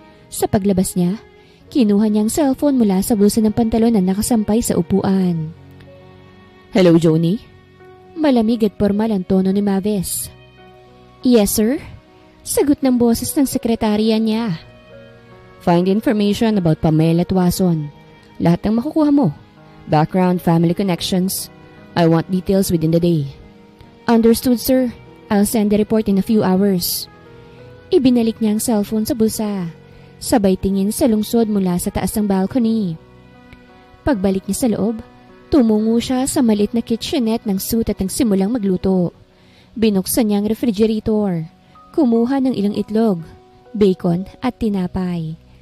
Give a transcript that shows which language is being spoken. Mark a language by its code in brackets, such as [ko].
[tl] Sa paglabas niya, kinuha niyang cellphone mula sa bulsa ng pantalon na nakasampay sa upuan. Hello, Joni? Malamig at formal ang tono ni Mavis. [en] Yes, sir? [tl] Sagot ng boses ng sekretarya niya. [en] Find information about Pamela Tuason. [tl] Lahat ng makukuha mo. [en] Background, family connections. I want details within the day. Understood, sir. I'll send the report in a few hours. [tl] Ibinalik niya ang cellphone sa bulsa. Sabay tingin sa lungsod mula sa taas ng balcony. Pagbalik niya sa loob, tumungo siya sa maliit na kitchenette ng suit at nagsimulang magluto. Binuksan niya ang refrigerator. Kumuha ng ilang itlog, bacon at tinapay.